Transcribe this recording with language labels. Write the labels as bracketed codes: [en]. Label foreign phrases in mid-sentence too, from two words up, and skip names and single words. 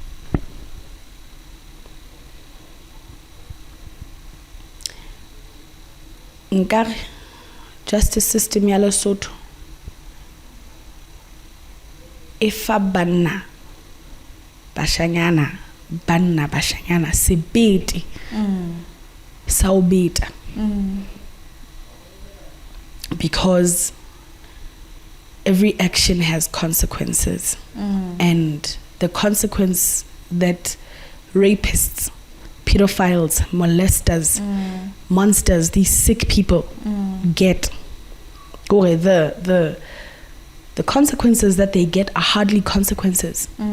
[st] nkare justice system ya Lesotho e fa banna bashanyana sebete sa o beta [en] because every action has consequences and the consequence that rapists, pedophiles, molesters, monsters, these sick people get, or the consequences that they get are hardly consequences.